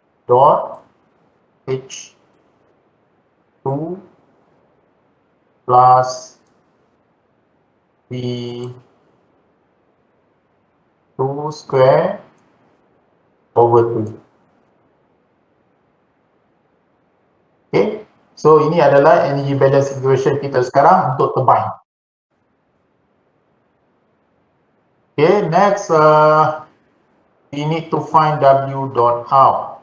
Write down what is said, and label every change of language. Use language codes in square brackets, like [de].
[en] dot H2 plus V2 square over 2. [ms] Okay, so ini adalah energy balance equation kita sekarang untuk turbine. [en] Okay, next we need to find W dot out.